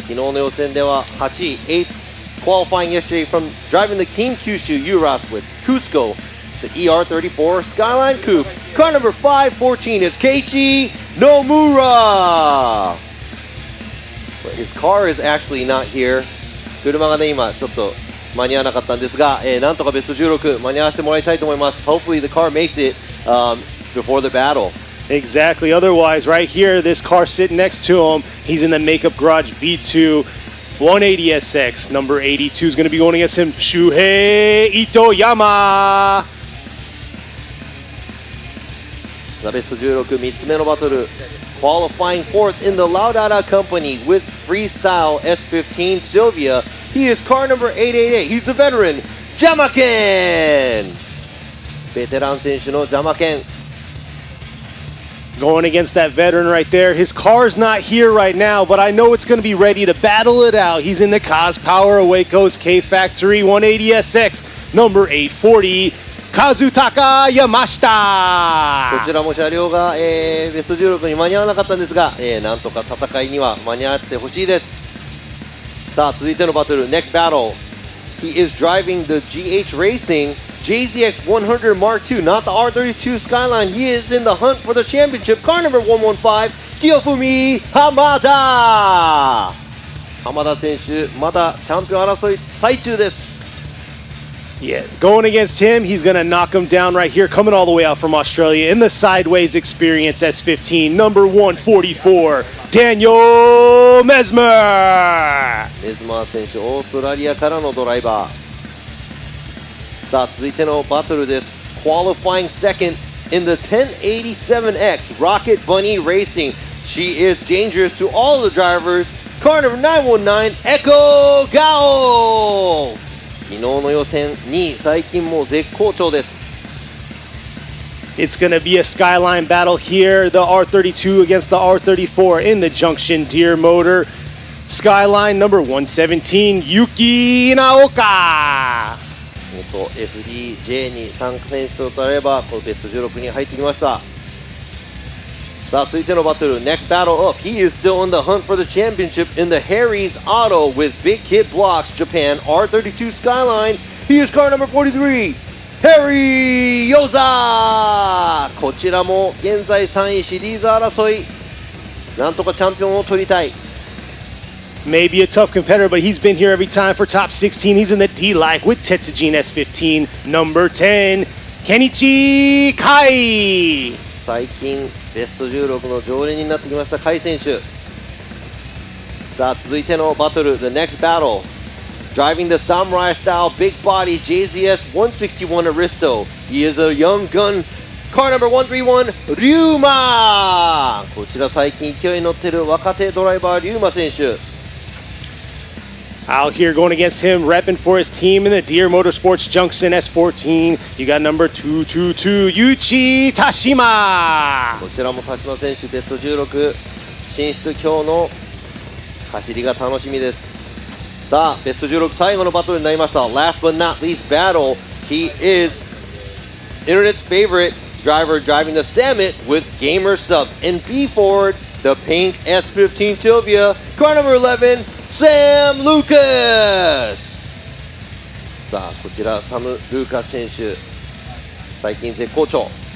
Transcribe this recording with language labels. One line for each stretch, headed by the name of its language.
Japanese: 昨日の予選では8位、
English: 8th qualifying yesterday from driving the Team Kyushu Uras with Cusco. The ER34 Skyline Coupe. Car number 514 is Keiichi Nomura. But his car is actually not here.
Japanese: 車がね、今ちょっと間に合わなかったんですが、なんとかベスト16間に合わせてもらいたいと思います。
English: Hopefully the car makes it before the battle. Exactly. Otherwise, right here, this car sitting next to him, he's in the Makeup Garage B2. 180SX, number 82 is going to be going against him, Shuhei Itoyama.
Japanese: ベスト16、3つ目のバトル。
English: Qualifying fourth in the Laudata Company with Freestyle S15 Sylvia. He is car number 888. He's the veteran, Jyamaken.
Japanese: ベテラン選手のJyamaken.
English: Going against that veteran right there. His car's not here right now, but I know it's going to be ready to battle it out. He's in the Kaz Power Awake's K Factory 180SX, number 840, Kazutaka Yamashita.
Japanese: こちらも車両が、ベスト16に間に合わなかったんですが、なんとか戦いには間に合ってほしいです。さあ、続いてのバトル、
English: Next Battle. He is driving the GH Racing JZX100 Mark II, not the R32 Skyline. He is in the hunt for the championship. Car number 115, Kiyofumi Hamada.
Japanese: Hamada 選手、まだチャンピオン争い最中です。
English: Yeah, going against him, he's going to knock him down right here, coming all the way out from Australia in the Sideways Experience S15, number 144, Daniel Mesmer.
Japanese: Mesmer 選手、オーストラリアからのドライバー。さあ、続いてのバトルです。
English: Qualifying second in the 1087X Rocket Bunny Racing. She is dangerous to all the drivers. Car number 919, Echo Gao.
Japanese: 昨日の予選2位、最近もう絶好調です。
English: It's going to be a skyline battle here. The R32 against the R34 in the Junction Deere motor. Skyline number 117, Yuki Inaoka.
Japanese: FDJ に参加選手となればこのベスト16に入ってきました。さあ続いてのバトル
English: Next battle up. He is still in the hunt for the championship in the Harry's Auto with Big Kid Blocks Japan R32 Skyline. He is car number 43, Harry Yoza.
Japanese: こちらも現在3位シリーズ争い、なんとかチャンピオンを取りたい。
English: Maybe a tough competitor, but he's been here every time for top 16. He's in the D-Like with Tetsujin S15, number 10, Kenichi Kai.
Japanese: 最近ベスト16の常連になってきました甲斐選手。さあ続いてのバトル
English: The next battle. Driving the samurai style big body JZS 161 Aristo. He is a young gun. Car number 131 Ryuma.
Japanese: こちら最近勢いに乗ってる若手ドライバーRyuma選手。
English: Out here going against him, repping for his team in the Deere Motorsports Junction S14. You got number 222, Yuchi Tashima.
Japanese: こちらも田島選手ベスト16進出、今日の走りが楽しみです。さあベスト16最後のバトルになりました。
English: Last but not least battle. He is Internet's favorite driver driving the Summit with Gamer Subs and B Ford, the pink S15 Sylvia, car number 11, Sam Lucas.
Japanese: さあこちらサム・ルーカス選手最近絶好調。